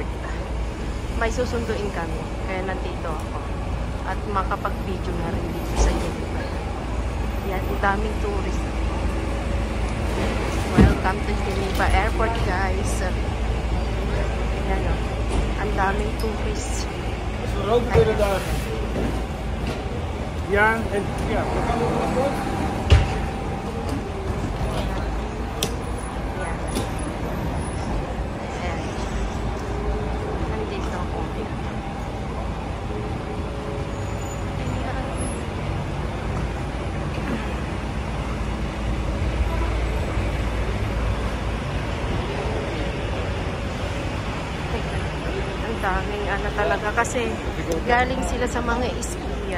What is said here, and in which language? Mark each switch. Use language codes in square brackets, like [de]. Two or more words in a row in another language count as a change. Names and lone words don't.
[tl] May susunduin kami, kaya nandito ako. At makapag-video na rin dito sa Geneva. Yan, daming tourist. [en] Welcome to Geneva Airport guys. [tl] Yan o, ang daming tourist. [nl] Ja, en ja, we gaan nog wat door. [tl] Nandito ako. Ang daming ano talaga kasi galing sila sa mga skian.